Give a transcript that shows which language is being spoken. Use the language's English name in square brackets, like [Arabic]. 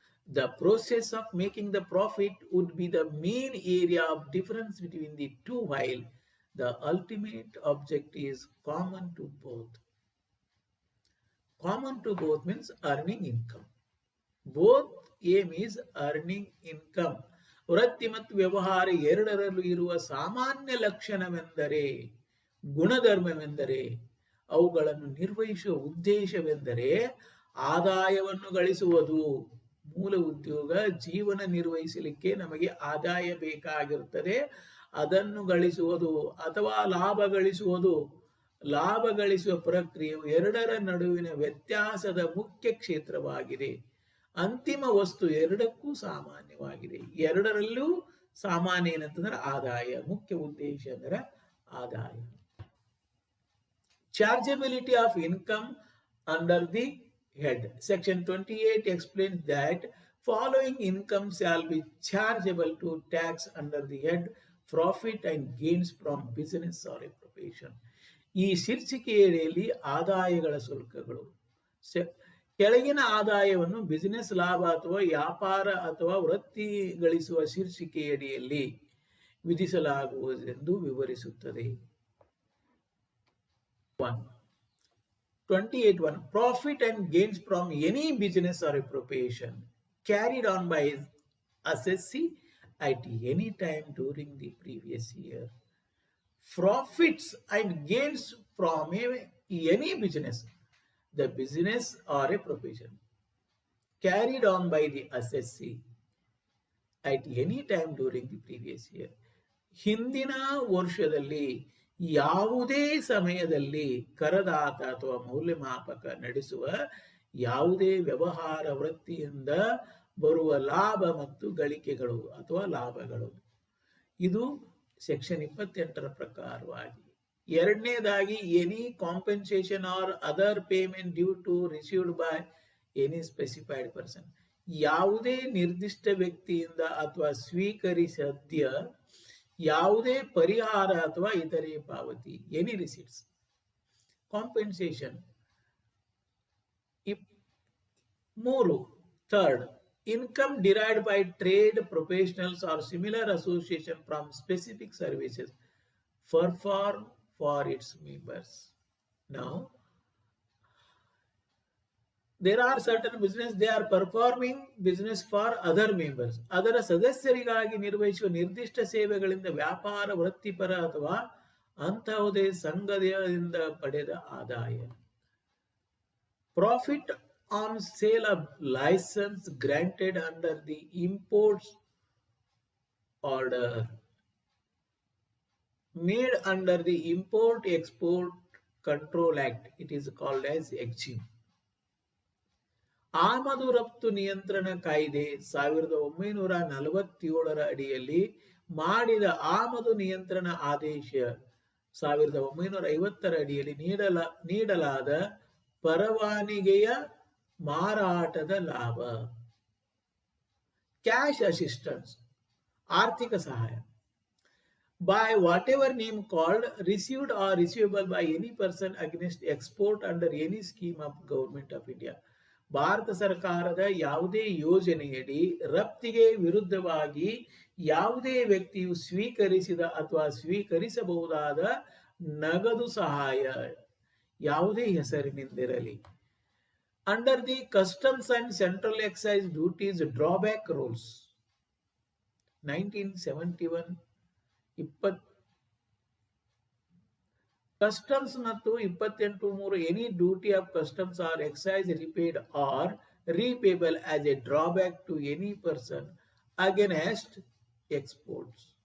[English] The process of making the profit would be the main area of difference between the two, while the ultimate object is common to both. Common to both means earning income. Both aim is earning income. [Kannada] ವೃತ್ತಿ ಮತ್ತು ವ್ಯವಹಾರ ಎರಡರಲ್ಲೂ ಇರುವ ಸಾಮಾನ್ಯ ಲಕ್ಷಣವೆಂದರೆ, ಗುಣಧರ್ಮವೆಂದರೆ, ಅವುಗಳನ್ನು ನಿರ್ವಹಿಸುವ ಉದ್ದೇಶವೆಂದರೆ ಆದಾಯವನ್ನು ಗಳಿಸುವುದು. ಮೂಲ ಉದ್ಯೋಗ ಜೀವನ ನಿರ್ವಹಿಸಲಿಕ್ಕೆ ನಮಗೆ ಆದಾಯ ಬೇಕಾಗಿರುತ್ತದೆ. ಅದನ್ನು ಗಳಿಸುವುದು ಅಥವಾ ಲಾಭ ಗಳಿಸುವುದು. ಲಾಭ ಗಳಿಸುವ ಪ್ರಕ್ರಿಯೆಯು ಎರಡರ ನಡುವಿನ ವ್ಯತ್ಯಾಸದ ಮುಖ್ಯ ಕ್ಷೇತ್ರವಾಗಿದೆ. ಅಂತಿಮ ವಸ್ತು ಎರಡಕ್ಕೂ ಸಾಮಾನ್ಯವಾಗಿದೆ. ಎರಡರಲ್ಲೂ ಸಾಮಾನ್ಯ ಏನಂತಂದ್ರೆ ಆದಾಯ. ಮುಖ್ಯ ಉದ್ದೇಶ ಅಂದ್ರೆ ಆದಾಯ. [English] Chargeability of income under the head. Section 28 explains that following income shall be chargeable to tax under the head profit and gains from business or a profession. [Kannada] ಈ ಶೀರ್ಷಿಕೆಯಲ್ಲಿ ಆದಾಯಗಳ ಶುಲ್ಕಗಳು. ಕೆಳಗಿನ ಆದಾಯವನ್ನು ಬಿಸಿನೆಸ್ ಲಾಭ ಅಥವಾ ವ್ಯಾಪಾರ ಅಥವಾ ವೃತ್ತಿ ಗಳಿಸುವ ಶೀರ್ಷಿಕೆಯಡಿಯಲ್ಲಿ ವಿಧಿಸಲಾಗುವುದೆಂದು ವಿವರಿಸುತ್ತದೆ. [English] 28.1 Profit and gains from any business or a profession carried on by assessee at any time during the previous year. Profits and gains from any business, the business or a profession carried on by the assessee at any time during the previous year. [Kannada] ಹಿಂದಿನ ವರ್ಷದಲ್ಲಿ ಯಾವುದೇ ಸಮಯದಲ್ಲಿ ಕರದಾತ ಅಥವಾ ಮೌಲ್ಯಮಾಪಕ ನಡೆಸುವ ಯಾವುದೇ ವ್ಯವಹಾರ ವೃತ್ತಿಯಿಂದ ಬರುವ ಲಾಭ ಮತ್ತು ಗಳಿಕೆಗಳು ಅಥವಾ ಲಾಭಗಳು. ಇದು ಸೆಕ್ಷನ್ 28ರ ಪ್ರಕಾರವಾಗಿ. ಎರಡನೇದಾಗಿ [English] Any compensation or other payment due to received by any specified person. [Kannada] ಯಾವುದೇ ನಿರ್ದಿಷ್ಟ ವ್ಯಕ್ತಿಯಿಂದ ಅಥವಾ ಸ್ವೀಕರಿಸದ್ಯ ಯಾವುದೇ ಪರಿಹಾರ ಅಥವಾ ಇತರೆ ಪಾವತಿ, [English] Any receipts. Compensation. 3. Third, income derived by trade professionals or similar association from specific services performed for its members. Now, there are certain business they are performing business for other members. [Kannada] ಅದರ ಸದಸ್ಯರಿಗಾಗಿ ನಿರ್ವಹಿಸುವ ನಿರ್ದಿಷ್ಟ ಸೇವೆಗಳಿಂದ ವ್ಯಾಪಾರ ವೃತ್ತಿಪರ ಅಥವಾ ಅಂತಹುದೇ ಸಂಘದಿಂದ ಪಡೆದ ಆದಾಯ. [English] Profit on sale of license granted under the imports order made under the Import Export Control Act. It is called as EXIM. [Kannada] ಆಮದು ರಫ್ತು ನಿಯಂತ್ರಣ ಕಾಯ್ದೆ 1947ರ ಅಡಿಯಲ್ಲಿ ಮಾಡಿದ ಆಮದು ನಿಯಂತ್ರಣ ಆದೇಶ 1950ರ ಅಡಿಯಲ್ಲಿ ನೀಡಲಾದ ಪರವಾನಗಿಯ ಮಾರಾಟದ ಲಾಭ. [English] cash assistance, [Kannada] ಆರ್ಥಿಕ ಸಹಾಯ. [English] By whatever name called, received or receivable by any person against export under any scheme of Government of India. [Kannada] Bharat ಸರ್ಕಾರದ ಯಾವುದೇ ಯೋಜನೆಯಡಿ ರಫ್ತಿಗೆ ವಿರುದ್ಧವಾಗಿ ಯಾವುದೇ ವ್ಯಕ್ತಿಯು ಸ್ವೀಕರಿಸಿದ ಅಥವಾ ಸ್ವೀಕರಿಸಬಹುದಾದ ನಗದು ಸಹಾಯ ಯಾವುದೇ ಹೆಸರಿನಿಂದಿರಲಿ. [English] Under the customs and central excise duties drawback rules 1971 customs ಮತ್ತು 28(3) any duty of customs or excise repaid or repayable as a drawback to any person against exports.